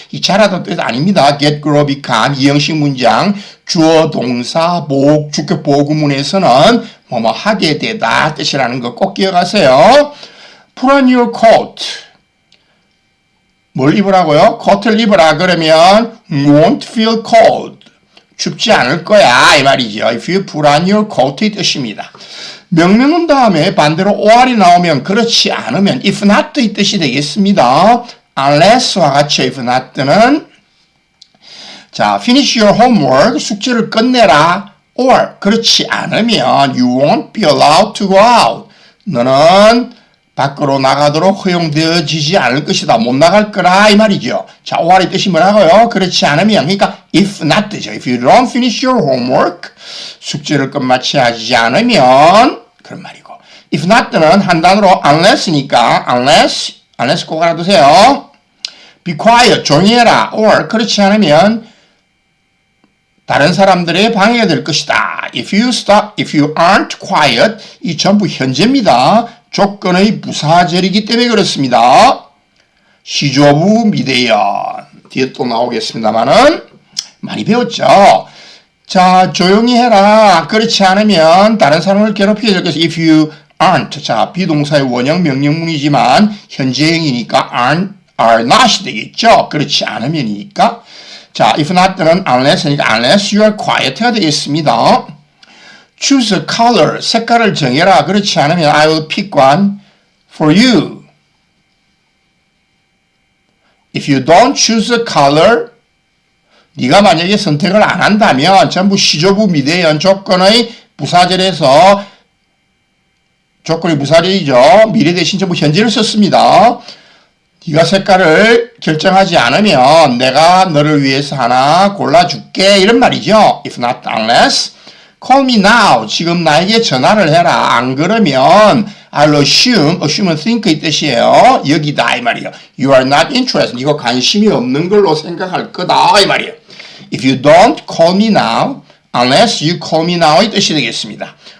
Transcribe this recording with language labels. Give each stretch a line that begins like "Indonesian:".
Korean: 이 자라다 뜻 아닙니다. get, grow, become 이형식 문장 주어, 동사, 목, 주격 보구문에서는 뭐뭐 하게 되다 뜻이라는 거 꼭 기억하세요.
English: Put on your coat.
Korean: 뭘 입으라고요? 코트를 입으라 그러면
English: won't feel cold.
Korean: 춥지 않을 거야 이 말이죠.
English: If you put on your coat의 뜻입니다.
Korean: 명령문 다음에 반대로 or이 나오면 그렇지 않으면 if not의 뜻이 되겠습니다.
English: unless와 같이 if not는 자 finish your homework
Korean: 숙제를 끝내라
English: or
Korean: 그렇지 않으면
English: you won't be allowed to go out.
Korean: 너는 밖으로 나가도록 허용되어지지 않을 것이다. 못 나갈 거라 이 말이죠. 자, or의 뜻이 뭐라고요? 그렇지 않으면 그러니까 if not죠.
English: If you don't finish your homework
Korean: 숙제를 끝마치 하지 않으면 그런 말이고 if not는 한 단어로 unless니까 unless 꼭 알아두세요. be quiet 조용히 해라 or 그렇지 않으면 다른 사람들의 방해가 될 것이다.
English: If you aren't quiet
Korean: 이 전부 현재입니다. 조건의 부사절이기 때문에 그렇습니다. 시조부 미대연 뒤에 또 나오겠습니다만은 많이 배웠죠. 자, 조용히 해라. 그렇지 않으면 다른 사람을 괴롭히게 될 것이 if you aren't. 자, 비동사의 원형 명령문이지만 현재형이니까 are not이 되겠죠. 그렇지 않으면이니까. 자, if not는 unless니까
English: unless you are quiet
Korean: 가 되겠습니다.
English: Choose a color.
Korean: 색깔을 정해라. 그렇지 않으면
English: I will pick one for you. If you don't choose a color
Korean: 네가 만약에 선택을 안 한다면 전부 시조부 미대연 조건의 부사절에서 조건의 부사절이죠. 미래 대신 전부 현재를 썼습니다. 네가 색깔을 결정하지 않으면 내가 너를 위해서 하나 골라줄게 이런 말이죠.
English: If not unless call me now.
Korean: 지금 나에게 전화를 해라. 안 그러면
English: I'll assume
Korean: 은 think의 뜻이에요. 여기다 이 말이에요.
English: You are not interested.
Korean: 이거 관심이 없는 걸로 생각할 거다 이 말이에요.
English: If you don't call me now, unless you call me now의 뜻이 되겠습니다.